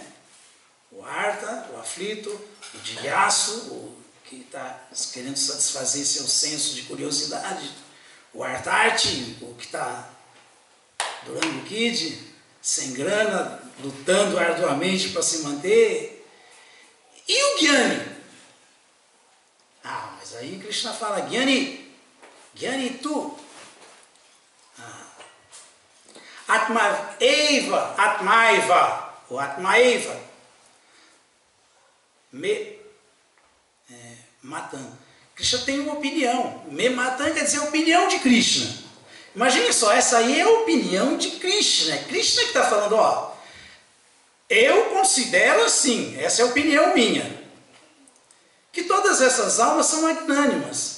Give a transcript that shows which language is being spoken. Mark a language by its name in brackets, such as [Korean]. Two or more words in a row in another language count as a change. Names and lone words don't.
[Portuguese] O Artha, o aflito, o Jigyasu, o que está querendo satisfazer seu senso de curiosidade, o Artharti, o que está durando o kid, sem grana, lutando arduamente para se manter, e o Gyani. Mas aí Krishna fala, [Sanskrit] ज्ञानी तु, आत्मैव, ou आत्मैव, मे मतम्. [Portuguese] Krishna tem uma opinião. [Sanskrit] मे मतम् [Portuguese] quer dizer opinião de Krishna. Imagine só, essa aí é a opinião de Krishna. É Krishna que está falando, eu considero assim, essa é a opinião minha, que todas essas almas são magnânimas.